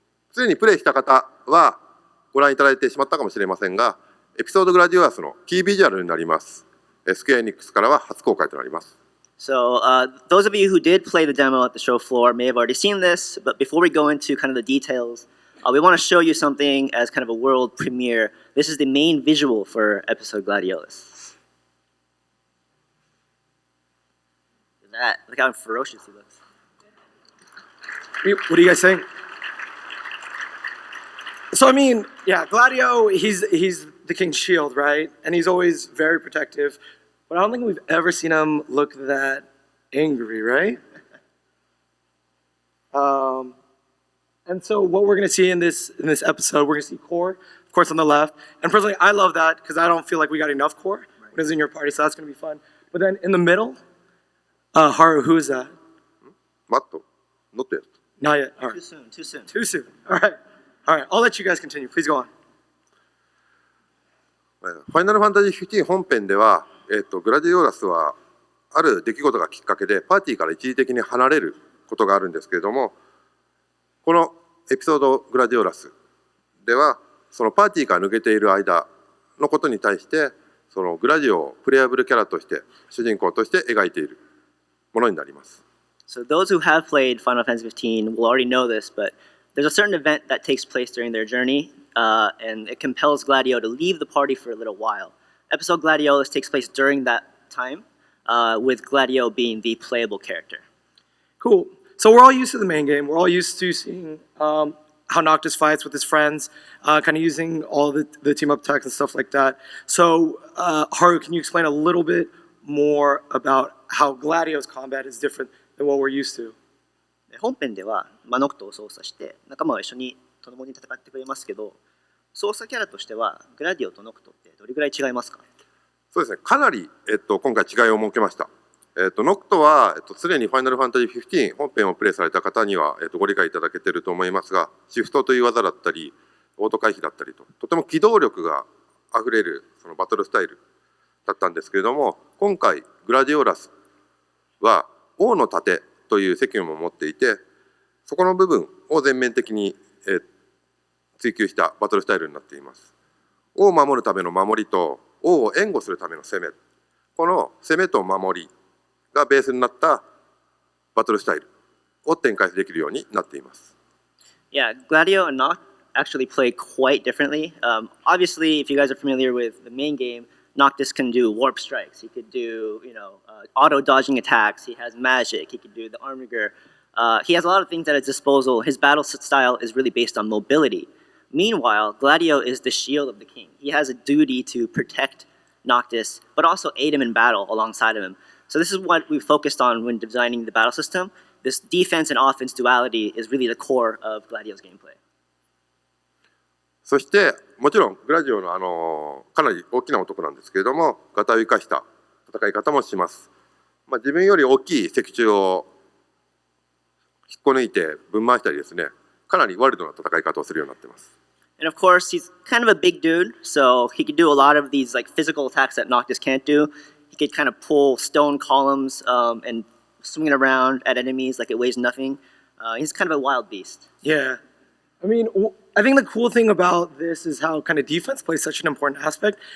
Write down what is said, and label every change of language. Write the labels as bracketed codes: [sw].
[ja] すでにプレイした方はご覧いただいてしまったかもしれませんが、エピソードグラディオラスのキービジュアルになります。スクエアエニックスからは初公開となります。 [en] So those of you who did play the demo at the show floor may have already seen this, but before we go into kind of the details, we want to show you something as kind of a world premiere. This is the main visual for episode Gladiolus. Look how ferocious he looks. What are you guys saying? So I mean, yeah, Gladio, he's the king's shield, right? And he's always very protective. But I don't think we've ever seen him look that angry, right? And so what we're gonna see in this episode, we're gonna see core, of course, on the left. And personally, I love that because I don't feel like we got enough core when it's in your party, so that's gonna be fun. But then in the middle, Haru, who is that? マット、ノットやつ。 Not yet. All right. Too soon, too soon. Too soon. All right. All right. I'll let you guys continue. Please go on. [ja] ファイナルファンタジー15本編では、グラディオラスはある出来事がきっかけでパーティーから一時的に離れることがあるんですけれども、このエピソードグラディオラスではそのパーティーから抜けている間のことに対してそのグラディオをプレイアブルキャラとして主人公として描いているものになります。 [en] So those who have played Final Fantasy 15 will already know this, but there's a certain event that takes place during their journey, and it compels Gladio to leave the party for a little while. Episode Gladiolus takes place during that time, with Gladio being the playable character. Cool. So we're all used to the main game. We're all used to seeing how Noctis fights with his friends, kind of using all the team-up attacks and stuff like that. So Haru, can you explain a little bit more about how Gladio's combat is different than what we're used to? [ja] 本編では、ノクトを操作して仲間は一緒に共に戦ってくれますけど、操作キャラとしてはグラディオとノクトってどれぐらい違いますか？そうですね、かなり、今回違いを設けました。ノクトは、すでにファイナルファンタジー15本編をプレイされた方には、ご理解いただけていると思いますが、シフトという技だったり、オート回避だったりと、とても機動力があふれるそのバトルスタイルだったんですけれども、今回グラディオラスは王の盾という責務を持っていて、そこの部分を全面的に、追求したバトルスタイルになっています。王を守るための守りと王を援護するための攻め、この攻めと守りがベースになったバトルスタイルを展開できるようになっています。 [en] Yeah, Gladio and Noct actually play quite differently. Obviously, if you guys are familiar with the main game, Noctis can do warp strikes. He could do, auto dodging attacks. He has magic. He could do the arm rigor. He has a lot of things at his disposal. His battle style is really based on mobility. Meanwhile, Gladio is the shield of the king. He has a duty to protect Noctis, but also aid him in battle alongside of him. So this is what we focused on when designing the battle system. This defense and offense duality is really the core of Gladio's gameplay. [ja] そしてもちろんグラディオのかなり大きな男なんですけれども、ガタを生かした戦い方もします。自分より大きい石柱を引っこ抜いてぶん回したりですね、かなりワイルドな戦い方をするようになっています。 [en] And of course, he's kind of a big dude, so he could do a lot of these like physical attacks that Noctis can't do. He could kind of pull stone columns and swing it around at enemies like it weighs nothing. He's kind of a wild beast. Yeah. I mean, I think the cool thing about this is how kind of defense plays such an important aspect.